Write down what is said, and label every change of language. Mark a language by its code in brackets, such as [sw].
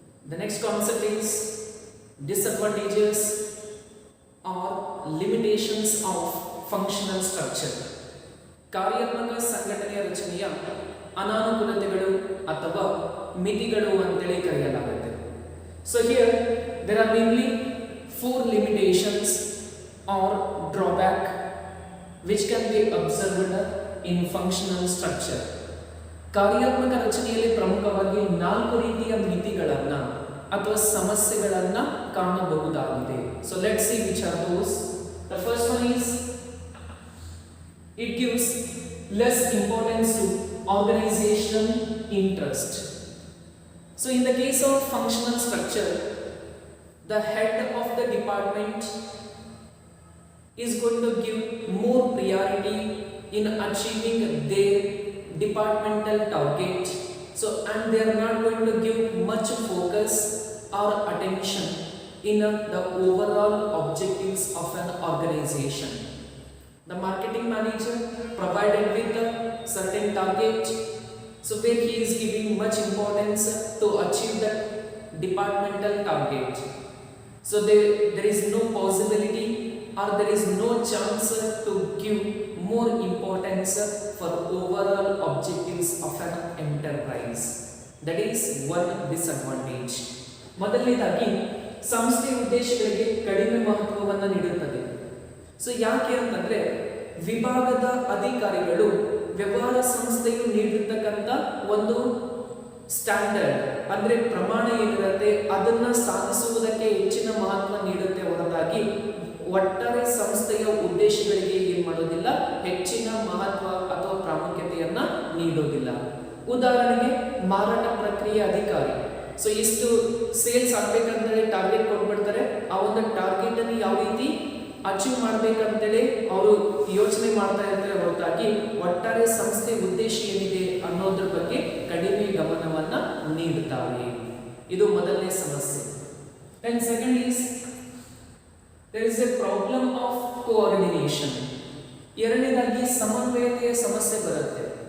[en] The next concept is disadvantages or limitations of functional structure. [kn] ಕಾರ್ಯಾತ್ಮಕ ಸಂಘಟನೆಯ ರಚನೆಯ ಅನಾನುಕೂಲತೆಗಳು ಅಥವಾ ಮಿತಿಗಳು ಅಂತೇಳಿ ಕರೆಯಲಾಗುತ್ತೆ. [en] So here there are mainly 4 limitations or drawback which can be observed in functional structure. [kn] ಕಾರ್ಯಾತ್ಮಕ ರಚನೆಯಲ್ಲಿ ಪ್ರಮುಖವಾಗಿ 4 ರೀತಿಯ ಮಿತಿಗಳನ್ನ ಅಥವಾ ಸಮಸ್ಯೆಗಳನ್ನ ಕಾಣಬಹುದಾಗಿದೆ. [en] So let's see which are those. The first one is it gives less importance to organization interest. So in the case of functional structure, the head of the department is going to give more priority in achieving their departmental target. So and they are not going to give much focus or attention in the overall objectives of an organization. The marketing manager provided with a certain target, so where he is giving much importance to achieve that departmental target. So there is no possibility or there is no chance to give more importance for overall objectives of an enterprise. That is one disadvantage. [kn] ಮೊದಲನೇದಾಗಿ ಸಂಸ್ಥೆಯ ಉದ್ದೇಶಗಳಿಗೆ ಕಡಿಮೆ ಮಹತ್ವವನ್ನು ನೀಡುತ್ತದೆ. So ಯಾಕೆ ಅಂತಂದ್ರೆ ವಿಭಾಗದ ಅಧಿಕಾರಿಗಳು ವ್ಯವಹಾರ ಸಂಸ್ಥೆಯು ನೀಡಿರ್ತಕ್ಕಂಥ ಒಂದು ಸ್ಟ್ಯಾಂಡರ್ಡ್ ಅಂದ್ರೆ ಪ್ರಮಾಣ ಏನಿರುತ್ತೆ ಅದನ್ನ ಸಾಧಿಸುವುದಕ್ಕೆ ಹೆಚ್ಚಿನ ಮಹತ್ವ ನೀಡುತ್ತೆ ಹೊರತಾಗಿ ಒಟ್ಟಾರೆ ಸಂಸ್ಥೆಯ ಉದ್ದೇಶಗಳಿಗೆ ಏನ್ ಮಾಡೋದಿಲ್ಲ, ಹೆಚ್ಚಿನ ಮಹತ್ವ ಅಥವಾ ಪ್ರಾಮುಖ್ಯತೆಯನ್ನ ನೀಡೋದಿಲ್ಲ. ಉದಾಹರಣೆಗೆ ಮಾರಾಟ ಪ್ರಕ್ರಿಯೆ ಅಧಿಕಾರಿ, ಸೊ ಇಷ್ಟು ಸೇಲ್ಸ್ ಆಗ್ಬೇಕಂತೇಳಿ ಟಾರ್ಗೆಟ್ ಕೊಟ್ಬಿಡ್ತಾರೆ. ಆ ಒಂದು ಟಾರ್ಗೆಟ್ ಅನ್ನು ಯಾವ ರೀತಿ ಅಚೀವ್ ಮಾಡ್ಬೇಕಂತೇಳಿ ಅವರು ಯೋಚನೆ ಮಾಡ್ತಾ ಇರ್ತಾರೆ ಹೊರತಾಗಿ ಒಟ್ಟಾರೆ ಸಂಸ್ಥೆ ಉದ್ದೇಶ ಏನಿದೆ ಅನ್ನೋದ್ರ ಬಗ್ಗೆ ಕಡಿಮೆ ಗಮನವನ್ನ ನೀಡುತ್ತಾರೆ. ಇದು ಮೊದಲನೇ ಸಮಸ್ಯೆ. [en] And second is there is a problem of coordination. [kn] ಎರಡನೇದಾಗಿ ಸಮನ್ವಯತೆಯ ಸಮಸ್ಯೆ ಬರುತ್ತೆ.